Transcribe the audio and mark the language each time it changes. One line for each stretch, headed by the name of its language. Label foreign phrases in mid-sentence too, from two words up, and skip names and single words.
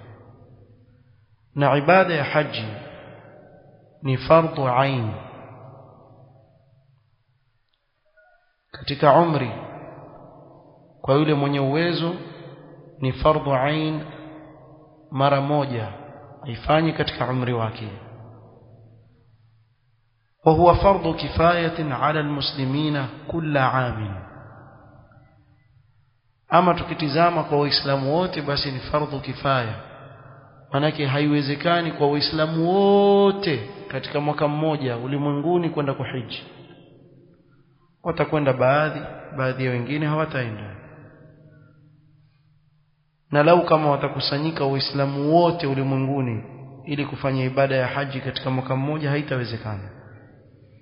Swahili: na ibada ya haji ni fardhu 'ain katika umri kwa yule mwenye uwezo, ni fardhu 'ain mara moja aifanyi katika umri wake.
Arabic: وهو فرض كفاية على المسلمين كل عام.
Swahili: ama tukitizama kwa waislamu wote basi ni fardhu kifaya, manake haiwezekani kwa waislamu wote katika mwaka mmoja ulimwenguni kwenda kuhiji. watakwenda baadhi ya wengine hawataenda, na lau kama watakusanyika waislamu wote ulimwenguni ili kufanya ibada ya haji katika mwaka mmoja haitawezekana.